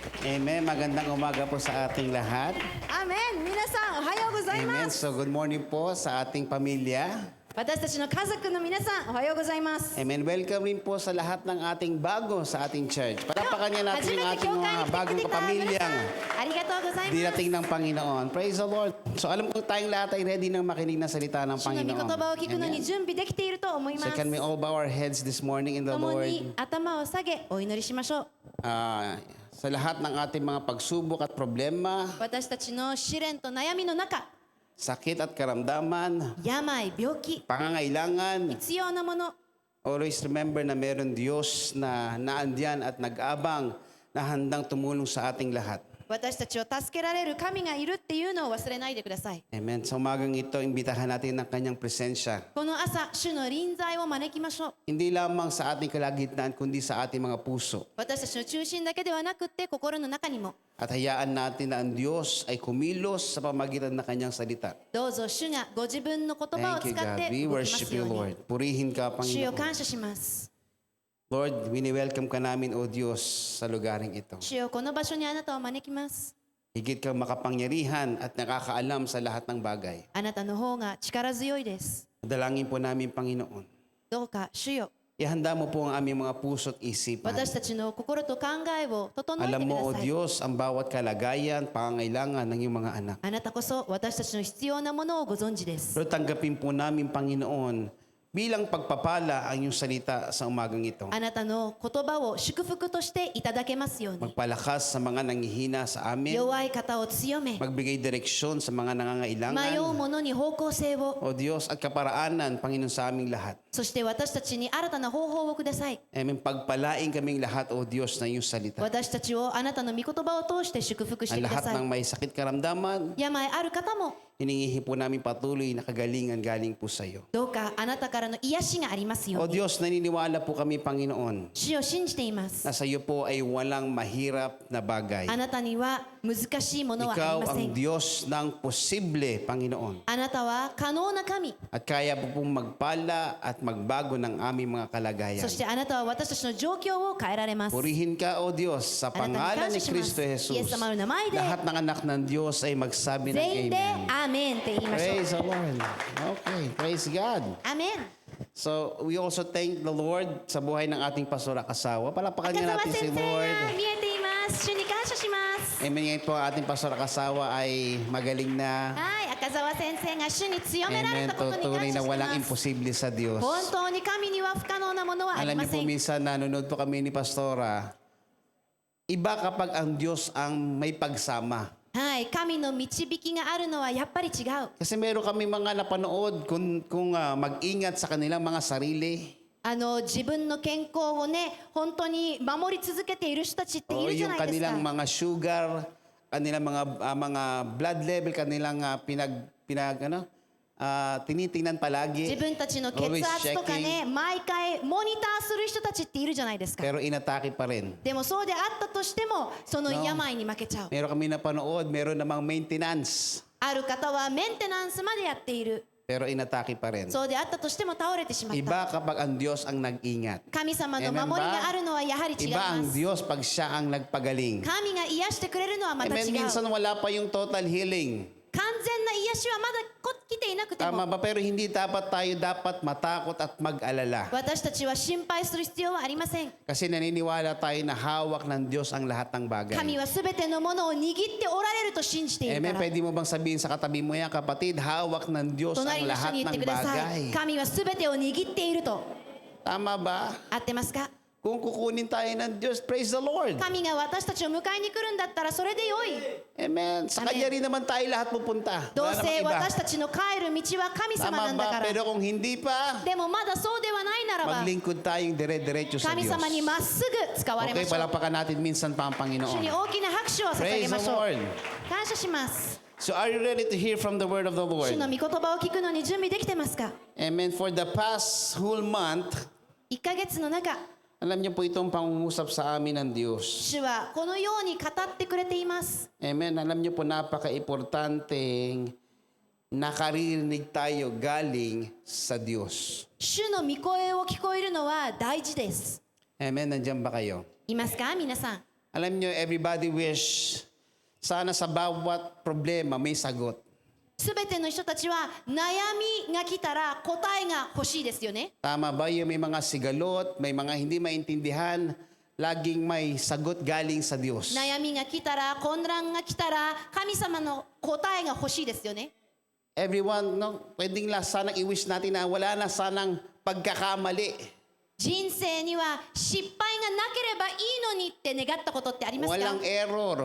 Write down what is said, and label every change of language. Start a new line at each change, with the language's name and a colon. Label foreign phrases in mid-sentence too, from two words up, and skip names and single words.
Filipino: Amen. Magandang umaga po sa ating lahat.
Japanese: アーメン。皆さんおはようござい
Filipino: Amen.
Japanese: ます。
Filipino: So
English: good morning
Filipino: po sa ating pamilya.
Japanese: 私たちの家族の皆さんおはようございます。
Filipino: Amen. Welcome rin po sa lahat ng ating bago sa ating church. Palapakan niya natin
Japanese: 初
Filipino: yung
Japanese: めて
Filipino: ating
Japanese: 教会
Filipino: mga
Japanese: に来てく
Filipino: bagong
Japanese: れた皆さん
Filipino: kapamilyang
Japanese: ありがとうございます。
Filipino: dinating ng Panginoon.
English: Praise the Lord.
Filipino: So alam ko tayong lahat ay ready nang makinig ng salita ng
Japanese: 主の御言
Filipino: Panginoon.
Japanese: 葉を聞くのに
Filipino: Amen.
Japanese: 準備できていると思いま
Filipino: So
Japanese: す。
English: can we all bow our heads this morning in the
Japanese: 共
English: Lord?
Japanese: に頭を下げお祈りしましょう。
Filipino: Sa lahat ng ating mga pagsubok at problema,
Japanese: 私たちの試練と悩みの中、
Filipino: sakit at karamdaman,
Japanese: 病、病気、
Filipino: pangangailangan,
Japanese: 必要なもの、
English: always remember
Filipino: na meron Diyos na naandyan at nag-abang na handang tumulong sa ating lahat.
Japanese: 私たちを助けられる神がいるっていうのを忘れないでください。
Filipino: Amen. Sa umagang ito, imbitahan natin ng kanyang presensya.
Japanese: この朝、主の臨在を招きましょう。
Filipino: Hindi lamang sa ating kalagitnaan, kundi sa ating mga puso.
Japanese: 私たちの中心だけではなくって心の中にも
Filipino: At hayaan natin na ang Diyos ay kumilos sa pamagitan ng kanyang salita.
Japanese: どうぞ主がご自分の言葉を
English: Thank
Japanese: 使
English: you,
Japanese: っ
English: God.
Japanese: て
English: We
Japanese: 動きま
English: worship
Japanese: す
English: you,
Japanese: ように
Filipino: Lord. Purihin ka,
Japanese: 主を
Filipino: Panginoon.
Japanese: 感謝します。
Filipino: Lord, wini-welcome ka namin, O Diyos, sa lugaring ito.
Japanese: 主よこの場所にあなたを招きます。
Filipino: Higit kang makapangyarihan at nakakaalam sa lahat ng bagay.
Japanese: あなたの方が力強いです。
Filipino: Dalangin po namin, Panginoon.
Japanese: どうか主よ
Filipino: Ihanda mo po ang aming mga puso at isipan.
Japanese: 私たちの心と考えを整えて
Filipino: Alam
Japanese: く
Filipino: mo, O
Japanese: ださい。
Filipino: Diyos, ang bawat kalagayan, pangangailangan ng iyong mga anak.
Japanese: あなたこそ私たちの必要なものをご存知です。
Filipino: Pero tanggapin po namin, Panginoon, bilang pagpapala ang iyong salita sa umagang ito.
Japanese: あなたの言葉を祝福としていただけますように。
Filipino: Magpalakas sa mga nanghihina sa amin.
Japanese: 弱い方を強め、
Filipino: Magbigay direksyon sa mga
Japanese: 迷う
Filipino: nangangailangan.
Japanese: 者に方向性を、
Filipino: O Diyos, at kaparaanan, Panginoon, sa aming lahat.
Japanese: そして私たちに新たな方法をください。
Filipino: Amen. Pagpalain kaming lahat, O Diyos, na iyong salita.
Japanese: 私たちをあなたの御言葉を通して祝福して
Filipino: Ang
Japanese: くだ
Filipino: lahat
Japanese: さ
Filipino: ng
Japanese: い。
Filipino: may sakit karamdaman,
Japanese: 病ある方も
Filipino: hiningihi po namin patuloy na kagalingan galing po sa iyo.
Japanese: どうかあなたからの癒しがありますよ
Filipino: O
Japanese: うに。
Filipino: Diyos, naniniwala po kami, Panginoon,
Japanese: 主を信じています。
Filipino: na sa iyo po ay walang mahirap na bagay.
Japanese: あなたには難しいものはあり
Filipino: Ikaw
Japanese: ませ
Filipino: ang
Japanese: ん。
Filipino: Diyos ng posible, Panginoon.
Japanese: あなたは可能な神。
Filipino: At kaya po pong magpala at magbago ng aming mga kalagayan.
Japanese: そしてあなたは私たちの状況を変えられます。
Filipino: Purihin ka, O Diyos, sa
Japanese: あなた
Filipino: pangalan
Japanese: に
Filipino: ni
Japanese: 感謝します
Filipino: Kristo Jesus.
Japanese: イエス様の名前で
Filipino: Lahat ng anak ng Diyos ay magsabi ng
Japanese: 全員で
Filipino: Amen.
Japanese: アーメンって言いましょう。
English: Praise the Lord. Okay, praise God.
Japanese: アーメン。
English: So, we also thank the Lord
Filipino: sa buhay ng ating pastor Akasawa. Palapakan
Japanese: 赤
Filipino: niya
Japanese: 澤
Filipino: natin si
Japanese: 先生
Filipino: Lord.
Japanese: が見えています。主に感謝します。
Filipino: Amen. Ngayon po ang ating pastor Akasawa ay magaling na.
Japanese: はい、赤澤先生が主に強められ
Filipino: Amen.
Japanese: たことに
Filipino: Tunay
Japanese: 感謝
Filipino: na
Japanese: し
Filipino: walang
Japanese: ます。
Filipino: imposible sa Diyos.
Japanese: 本当に神には不可能なものはあり
Filipino: Alam
Japanese: ま
Filipino: niyo
Japanese: せ
Filipino: po
Japanese: ん。
Filipino: minsan nanonood po kami ni Pastora, iba kapag ang Diyos ang may pagsama.
Japanese: はい、神の導きがあるのはやっぱり違う。
Filipino: Kasi meron kami mga napanood kung mag-ingat sa kanilang mga sarili.
Japanese: 自分の健康をね、本当に守り続けている人たちってい
Filipino: O
Japanese: るじゃ
Filipino: yung
Japanese: ないですか
Filipino: kanilang。mga sugar, kanilang mga
English: blood level,
Filipino: kanilang tinitingnan
Japanese: 自
Filipino: palagi.
Japanese: 分たちの血
English: Always
Japanese: 圧とか
English: checking.
Japanese: ね、毎回モニターする人たちっているじゃないですか。
Filipino: Pero inatake pa rin.
Japanese: でもそうであったとしても、その病に負けちゃう。
Filipino: Meron kami napanood, meron namang maintenance.
Japanese: ある方はメンテナンスまでやっている。
Filipino: Pero inatake pa rin.
Japanese: そうであったとしても倒れてしまった。
Filipino: Iba kapag ang Diyos ang nag-ingat.
Japanese: 神様の
Filipino: Amen
Japanese: 守りが
Filipino: ba?
Japanese: あるのはやはり違い
Filipino: Iba
Japanese: ま
Filipino: ang
Japanese: す。
Filipino: Diyos pag siya ang nagpagaling.
Japanese: 神が癒してくれるのはまた
Filipino: Amen.
Japanese: 違う。
Filipino: Minsan
Japanese: 完
Filipino: wala pa yung total healing.
Japanese: 全な癒しはまだ来ていなくて
Filipino: Tama
Japanese: も、
Filipino: ba? Pero hindi tayo dapat matakot at mag-alala.
Japanese: 私たちは心配する必要はありません。
Filipino: Kasi naniniwala tayo na hawak ng Diyos ang lahat ng bagay.
Japanese: 神はすべてのものを握っておられると信じているか
Filipino: Amen.
Japanese: ら。
Filipino: Pwede mo bang sabihin sa katabi mo yan, kapatid, hawak ng Diyos ang
Japanese: 隣の人
Filipino: lahat
Japanese: に言って
Filipino: ng
Japanese: くださ
Filipino: bagay.
Japanese: い。神はすべてを握っていると。
Filipino: Tama ba?
Japanese: 合ってますか？
Filipino: Kung kukunin tayo ng Diyos,
English: praise the Lord.
Japanese: 神が私たちを迎えに来るんだったらそれでよい。
Filipino: Amen. Sa Amen. Kanya rin naman tayo lahat pupunta.
Japanese: どう
Filipino: Wala
Japanese: せ
Filipino: namang iba.
Japanese: 私たちの帰る道は神様
Filipino: Tama
Japanese: なんだか
Filipino: ba?
Japanese: ら。
Filipino: Pero kung hindi pa,
Japanese: でもまだそうではないならば、
Filipino: maglingkod tayong dire-diretso sa
Japanese: 神
Filipino: Diyos.
Japanese: 様にまっすぐ使われま
Filipino: Okay,
Japanese: しょう。
Filipino: palapakan natin minsan pa ang
Japanese: 主に
Filipino: Panginoon.
Japanese: 大きな拍手を捧げ
English: Praise
Japanese: ま
English: the
Japanese: しょう。
English: Lord.
Japanese: 感謝します。
English: So are you ready to hear from the word of the
Japanese: 主
English: Lord?
Japanese: の御言葉を聞くのに準備できてますか？
English: Amen. For the past whole month,
Japanese: 1 ヶ月の中、
Filipino: alam niyo po itong pangungusap sa amin ng Diyos.
Japanese: 主はこのように語ってくれています。
Filipino: Amen. Alam niyo po napaka-importanteng nakaririnig tayo galing sa Diyos.
Japanese: 主の御声を聞こえるのは大事です。
Filipino: Amen. Nandiyan ba kayo?
Japanese: いますか皆さん？
Filipino: Alam nyo,
English: everybody wish
Filipino: sana sa bawat problema may sagot.
Japanese: すべての人たちは悩みが来たら答えが欲しいですよね。
Filipino: Tama ba yung may mga sigalot, may mga hindi maintindihan, laging may sagot galing sa Diyos.
Japanese: 悩みが来たら混乱が来たら神様の答えが欲しいですよね。
English: Everyone, no,
Filipino: pwedeng lang sanang i-wish natin na wala na sanang pagkakamali.
Japanese: 人生には失敗がなければいいのにって願ったことってありますか？
Filipino: Walang error.